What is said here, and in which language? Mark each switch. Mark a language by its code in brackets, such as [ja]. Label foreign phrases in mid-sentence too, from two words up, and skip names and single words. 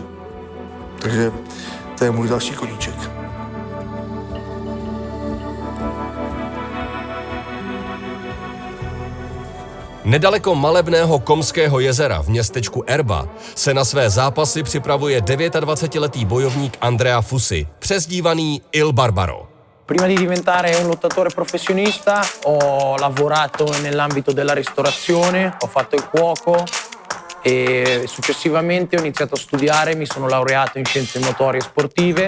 [cs] Takže to je můj další koníček. Nedaleko malebného Komského jezera v městečku Erba se na své zápasy připravuje 29letý bojovník Andrea Fusi, přezdívaný Il Barbaro. [it] Prima di diventare un lottatore professionista ho lavorato nell'ambito della ristorazione, ho fatto il cuoco e successivamente ho iniziato a studiare, mi sono laureato in scienze motorie sportive.